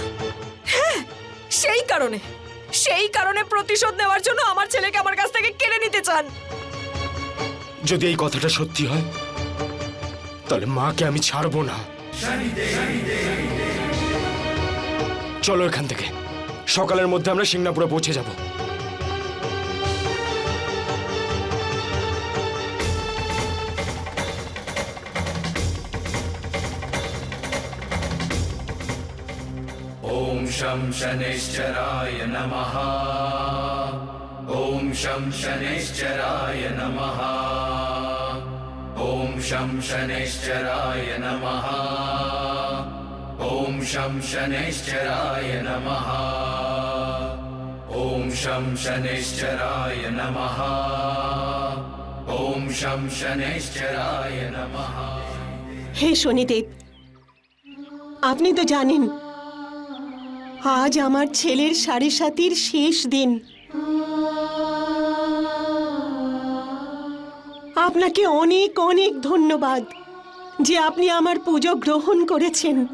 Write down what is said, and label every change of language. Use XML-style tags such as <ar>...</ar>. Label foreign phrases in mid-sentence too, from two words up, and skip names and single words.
<bn>হ্যাঁ, সেই কারণে প্রতিশোধ নেওয়ার জন্য আমার ছেলেকে আমার কাছ থেকে কেড়ে নিতে চান। যদি এই কথাটা সত্যি হয় তাহলে মাকে আমি ছাড়বো না। চলো এখান থেকে, সকালের মধ্যে আমরা সিংনাপুরে পৌঁছে যাব।</bn> <sa>ॐ शं शनैश्चराय नमः। ॐ शं शनैश्चराय नमः। ॐ शं शनैश्चराय नमः। ॐ शं शनैश्चराय नमः। ॐ शं शनैश्चराय नमः। ॐ शं शनैश्चराय नमः।</sa> <bn>হে শনিদেব, আপনি তো জানেন আজ আমার ছেলের সাড়ে সাতির শেষ দিন। আপনাকে অনেক অনেক ধন্যবাদ যে আপনি আমার পুজো গ্রহণ করেছেন।</bn>